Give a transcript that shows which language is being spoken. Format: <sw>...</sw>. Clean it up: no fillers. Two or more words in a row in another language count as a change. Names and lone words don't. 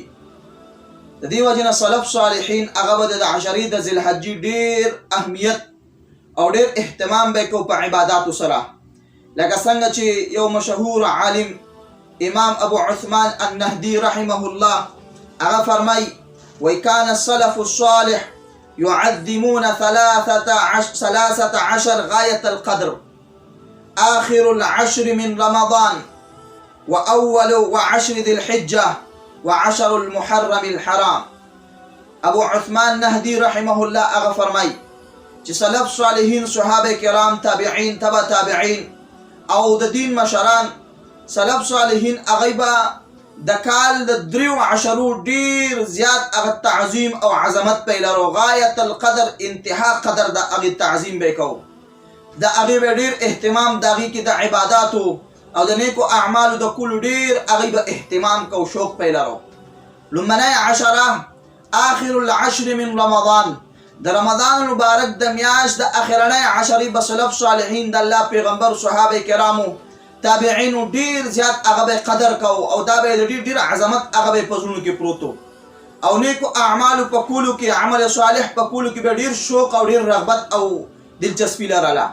<ps>د دې وجه نه سلف صالحین هغه به د عشرې د ذی الحجې ډیر اهمیت او ډیر اهتمام به کوي په عباداتو سره، لکه څنګه چې یو مشهور عالم امام ابو عثمان النهدي</ps> <ar>رحمه الله</ar> <ps>هغه فرمای:</ps> <ar>وكان السلف الصالح يعظمون 13 غاية القدر، آخر العشر من رمضان وأول 10 ذي الحجة و10 المحرم الحرام.</ar> <ps>ابو عثمان نهدي</ps> <ar>رحمه الله</ar> <ps>هغه فرمای چې سلف صالحین، صحابه کرام، تابعین، تبع تابعین او د دین مشران سلف صالحین هغه به د کال د 3 عشرو ډیر زیات هغه تعظیم او عظمت په لرو،</ps> <ar>غایت القدر،</ar> <ps>انتها قدر د هغه تعظیم به کو، د هغه به ډیر اهتمام د هغه کې د عبادتو او د نیکو اعمالو د کول ډیر هغه به اهتمام کو، شوق په لرو. لومړنۍ عشره</ps> <ar>آخر العشر من رمضان،</ar> <ps>د رمضان مبارک د میاشت د اخرنۍ عشرې به سلف صالحین د الله پیغمبر، صحابه کرامو، تابعینو ډیر زیات هغه به قدر کو، او دا به ډیر عظمت هغه به په زړونو کې پروتو، او نیکو اعمالو په کولو کې، عمل صالح په کولو کې به ډیر شوق او ډیر رغبت او دلچسپي لرله.</ps>